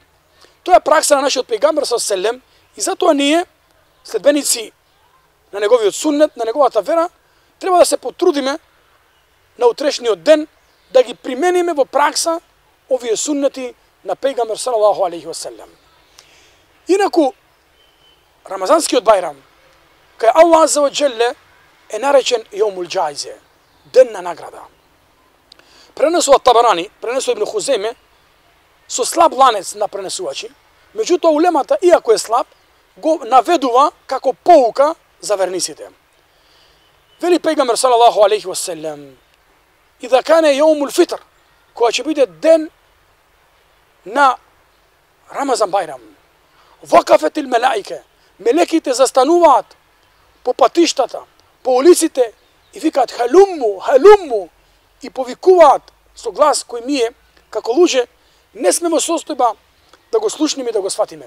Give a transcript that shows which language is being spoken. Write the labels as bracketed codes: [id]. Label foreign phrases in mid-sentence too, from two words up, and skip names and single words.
[mk] Тоа е пракса на нашиот пејгамбер селем и затоа ние, следбеници на неговиот суннет, на неговата вера, треба да се потрудиме на утрешниот ден да ги примениме во пракса овие суннети на пејгамбер [ar] صلى الله عليه وسلم. [mk] Инаку Рамазанскиот Бајрам кај Аллах [ar] عز وجل [mk] е наречен [ar] يوم الجائزة, [mk] ден на награда. Пренесува Табарани, пренесува Ибн Хузейме со слаб ланец на пренесувачи, меѓутоа улемата, иако е слаб, го наведува како поука за верниците. Вели пејгамбер [ar] صلى الله عليه وسلم: "إذا كان يوم الفطر", [mk] која ќе биде ден на Рамазан Бајрам, [ar] وقفت الملائكة, [mk] мелеките застануваат по патиштата, по улиците и викаат [ar] هلموا هلموا, [mk] и повикуваат со глас кој ние, како луѓе, не сме во состојба да го слушнеме и да го сватиме.